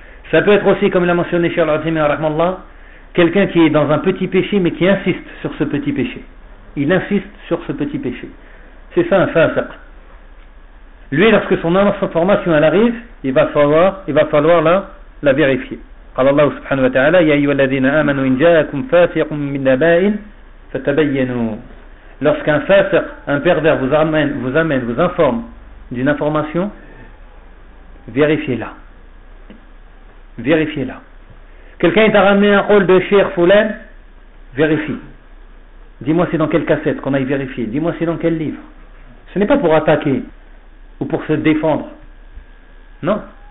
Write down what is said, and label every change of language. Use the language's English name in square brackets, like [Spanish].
[French] Ça peut être aussi, comme l'a mentionné Cheikh Al-Azimi, rahmallah, quelqu'un qui est dans un petit péché, mais qui insiste sur ce petit péché. Il insiste sur ce petit péché. C'est ça un fâtir. Lui, lorsque son information elle arrive, il va falloir la vérifier. [Arabic] قال الله سبحانه وتعالى يا أيها الذين آمنوا إن جاءكم فاسق من نبأ فتبينوا. [French] Lorsqu'un fasiq, un pervers vous amène, vous informe d'une information, vérifiez-la. Quelqu'un t'a ramené un rôle de Cheikh Foulen, vérifie. Dis-moi c'est dans quelle cassette qu'on aille vérifier. Dis-moi c'est dans quel livre. Ce n'est pas pour attaquer ou pour se défendre. Non.